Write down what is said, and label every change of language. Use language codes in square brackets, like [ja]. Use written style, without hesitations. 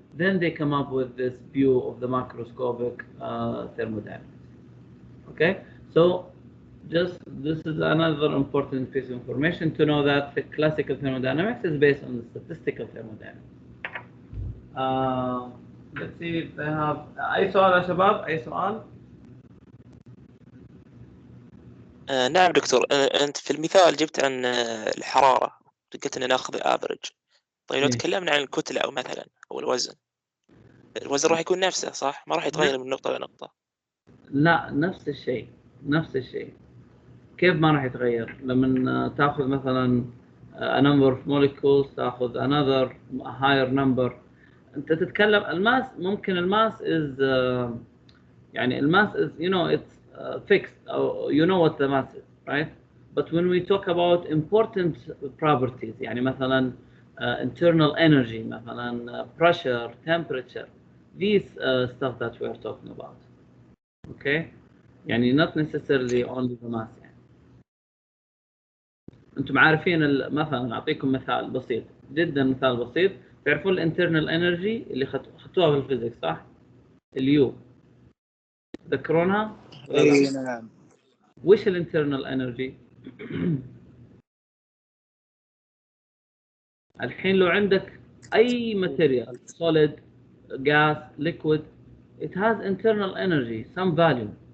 [en] Then they come up with this view of the macroscopic thermodynamics. Okay? So just this is another important piece of information to know that the classical thermodynamics is based on the statistical thermodynamics. Let's see if they have [ar] أي سؤال يا شباب؟ أي سؤال؟ نعم دكتور، أنت في المثال جبت عن الحرارة، قلت إن ناخذ الافرج. طيب لو تكلمنا عن الكتلة أو مثلا أو الوزن راح يكون نفسه صح؟ ما راح يتغير من نقطة لنقطة. لا نفس الشيء. نفس الشيء. كيف ما راح يتغير؟ لما تاخذ مثلا [en] a number of molecules [ar] تاخذ [en] another higher number. [ar] انت تتكلم الماس، ممكن الماس [en] is يعني الماس is it's fixed, or you know what the mass is, right? But when we talk about important properties يعني مثلا internal energy, مثلا pressure, temperature, these stuff that we are talking about. Okay? يعني not necessarily only the mass. [ar] يعني انتم عارفين مثلا اعطيكم مثال بسيط جدا، مثال بسيط. تعرفون الانترنال انرجي اللي خدتوها في الفيزيكس صح؟ اليو تذكرونها؟ اي نعم. وش الانترنال انرجي؟ الحين لو عندك اي ماتيريال [en] solid gas liquid it has internal energy some value.